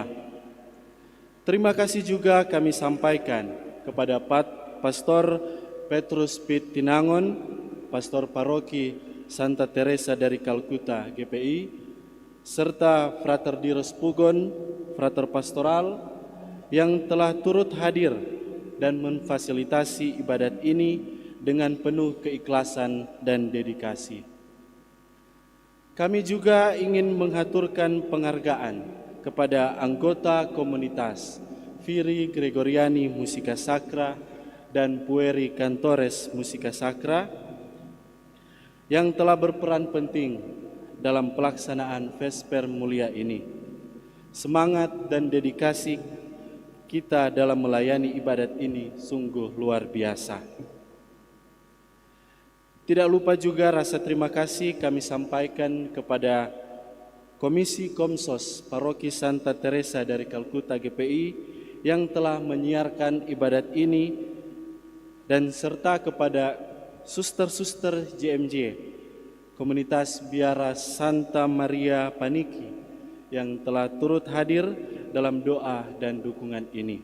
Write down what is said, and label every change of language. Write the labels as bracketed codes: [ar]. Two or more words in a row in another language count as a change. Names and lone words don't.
[id] Terima kasih juga kami sampaikan kepada Pastor Petrus Pit Tinangon, Pastor Paroki Santa Teresa dari Kalkuta GPI, serta Frater Diros Pugon, Frater Pastoral, yang telah turut hadir dan memfasilitasi ibadat ini dengan penuh keikhlasan dan dedikasi. Kami juga ingin menghaturkan penghargaan kepada anggota komunitas Viri Gregoriani Musika Sacra dan Pueri Cantores Musica Sacra yang telah berperan penting dalam pelaksanaan Vesper Mulia ini. Semangat dan dedikasi kita dalam melayani ibadat ini sungguh luar biasa. Tidak lupa juga rasa terima kasih kami sampaikan kepada Komisi Komsos Paroki Santa Teresa dari Kalkuta GPI yang telah menyiarkan ibadat ini, dan serta kepada suster-suster JMJ Komunitas Biara Santa Maria Paniki yang telah turut hadir dalam doa dan dukungan ini.